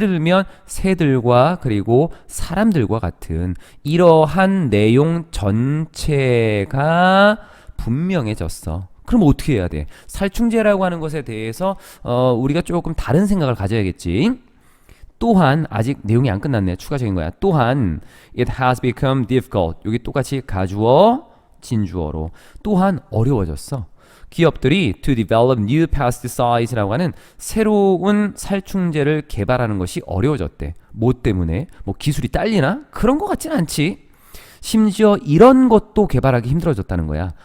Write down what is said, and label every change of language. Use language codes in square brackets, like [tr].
[ko] 예를 들면 새들과 그리고 사람들과 같은 이러한 내용 전체가 분명해졌어. 그럼 어떻게 해야 돼? 살충제라고 하는 것에 대해서 우리가 조금 다른 생각을 가져야겠지. 또한 아직 내용이 안 끝났네. 추가적인 거야. 또한 [en] it has become difficult. [ko] 여기 똑같이 가주어, 진주어로 또한 어려워졌어. 기업들이 [en] to develop new pesticides [ko] 라고 하는 새로운 살충제를 개발하는 것이 어려워졌대. 뭐 때문에? 뭐 기술이 딸리나? 그런 것 같진 않지. 심지어 이런 것도 개발하기 힘들어졌다는 거야.